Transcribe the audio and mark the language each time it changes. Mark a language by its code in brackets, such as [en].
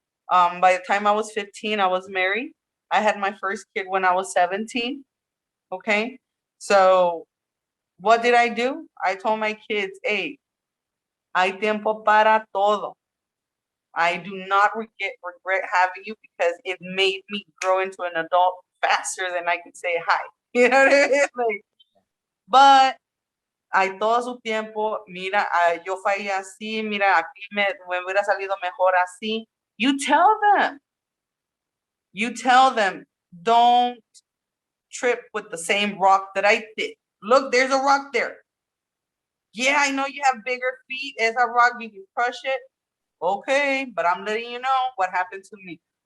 [en] By the time I was 15, I was married. I had my first kid when I was 17. Okay. So what did I do? I told my kids, hey, [es] hay tiempo para todo. [en] I do not regret having you because it made me grow into an adult faster than I could say hi. You know what I mean? Like, but [es] hay todo su tiempo. Mira, yo fallé así. Mira, aquí me hubiera salido mejor así. [en] You tell them. You tell them, don't trip with the same rock that I did. Look, there's a rock there. Yeah, I know you have bigger feet. It's a rock, you can crush it. Okay, but I'm letting you know what happened to me.